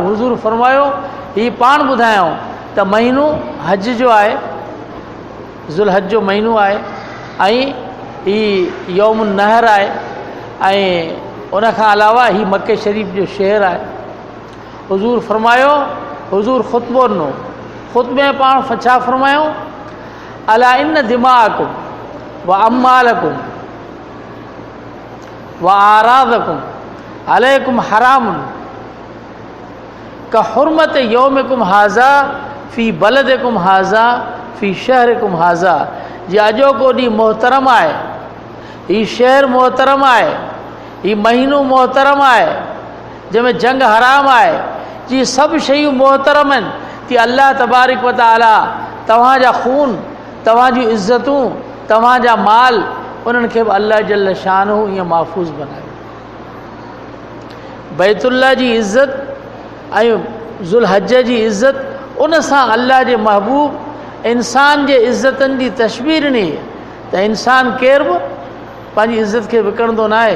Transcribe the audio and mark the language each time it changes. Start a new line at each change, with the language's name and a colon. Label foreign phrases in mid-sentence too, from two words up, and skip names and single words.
Sindhi: हुज़ूर फरमायो हीउ पाण ॿुधायूं त महीनो हज जो आहे, ज़ुल्हज जो महीनो आहे ऐं हीउ यौम नहर आहे ऐं उन खां अलावा हीउ मके शरीफ़ जो शहर आहे। हुज़ूर फरमायो, हुज़ूर ख़ुतबो ॾिनो। ख़ुतबे में पाण छा फरमायूं,
Arabic: ألا إن دماءكم وأموالكم وأعراضكم عليكم حرام كحرمة يومكم هذا في بلدكم هذا في شهركم هذا.
Sindhi: जे अॼोको ॾींहुं मोहतरम आहे, हीउ शहर मोहतरम आहे, हीउ महीनो मोहतरम आहे जंहिंमें जंग हराम आहे, जी सभु शयूं मोहतरम आहिनि। कि
Arabic: الله تبارك وتعالى
Sindhi: तव्हांजा खून, तव्हांजी इज़तूं, तव्हांजा माल, उन्हनि खे बि
Arabic: الله جل شأن
Sindhi: ईअं महफ़ूज़ बनायो। बैतुल्ला जी इज़त ऐं ज़ुल्हज जी इज़त, उन सां अल्लाह जे महबूब इंसान जे इज़तनि जी तशबीह ॾिनी त इंसान केर बि पंहिंजी इज़त खे विकिणंदो न आहे।